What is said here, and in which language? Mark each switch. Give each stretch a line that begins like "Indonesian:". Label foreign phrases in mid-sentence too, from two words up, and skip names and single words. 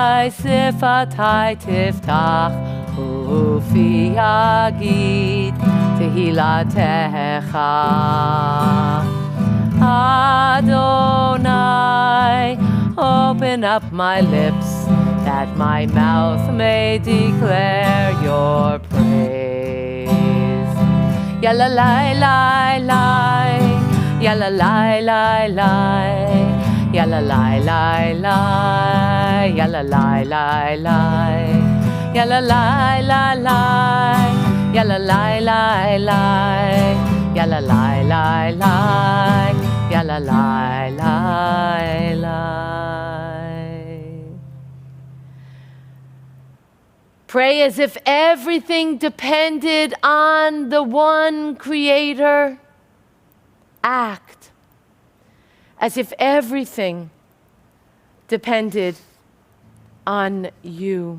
Hebrew: שפתי תפתח ופי יגיד תהילתך.
English: Adonai, open up my lips, that my mouth may declare your praise. Yalla lai lai lai, yalla lai lai lai, yalla lai lai lai, yalla lai lai lai, yalla lai lai lai, yalla lai lai lai, yalla lai lai lai, yalla lai lai lai. Pray as if everything depended on the one Creator. Act as if everything depended on you.